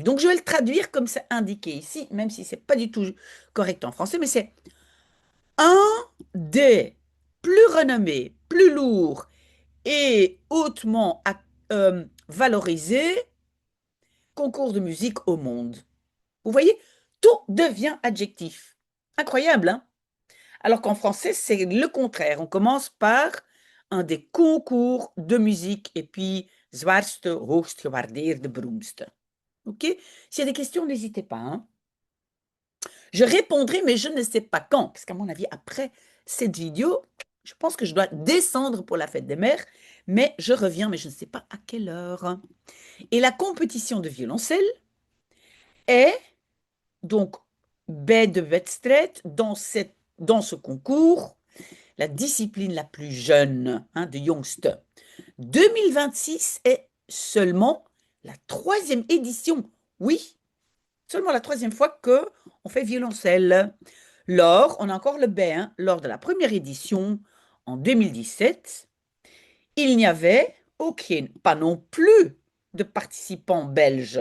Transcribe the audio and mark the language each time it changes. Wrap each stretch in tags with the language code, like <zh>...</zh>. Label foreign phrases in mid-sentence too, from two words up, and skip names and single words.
<fr>Donc, je vais le traduire comme c'est indiqué ici, même si c'est pas du tout correct en français, mais c'est un des plus renommés, plus lourds et hautement valorisés concours de musique au monde. Vous voyez, tout devient adjectif. Incroyable, hein? Alors qu'en français, c'est le contraire. On commence par un des concours de musique et puis</fr> <nl>zwaarste, hoogst gewaardeerde, beroemdste.</nl> <fr>OK? S'il y a des questions, n'hésitez pas, hein. Je répondrai, mais je ne sais pas quand, parce qu'à mon avis, après cette vidéo, je pense que je dois descendre pour la fête des mères, mais je reviens, mais je ne sais pas à quelle heure. Et la compétition de violoncelle est donc</fr> <nl>bij de wedstrijd</nl> <fr>dans ce concours, la discipline la plus jeune, hein,</fr> <nl>de jongste.</nl> <fr>2026 est seulement la troisième édition. Oui, seulement la troisième fois que on fait violoncelle. Lors, on a encore le B, hein, lors de la première édition en 2017, il n'y avait pas non plus de participants belges.</fr>